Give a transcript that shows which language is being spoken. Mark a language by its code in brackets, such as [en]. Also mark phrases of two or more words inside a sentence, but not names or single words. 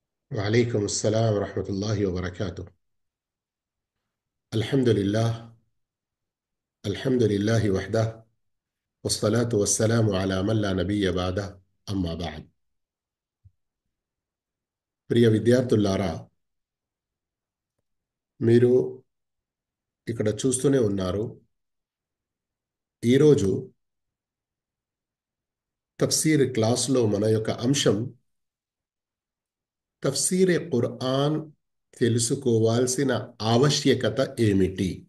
[ar] وعليكم السلام ورحمة الله وبركاته. الحمد لله. الحمد لله وحده. والصلاة والسلام على من لا نبي بعده. أما بعد. [te] ప్రియ విద్యార్థులారా, మీరు ఇక్కడ చూస్తూనే ఉన్నారు. ఈరోజు తఫ్సీర్ క్లాస్లో మన యొక్క అంశం [ur] تفسیرِ قرآن [te] తెలుసుకోవాల్సిన ఆవశ్యకత ఏమిటి?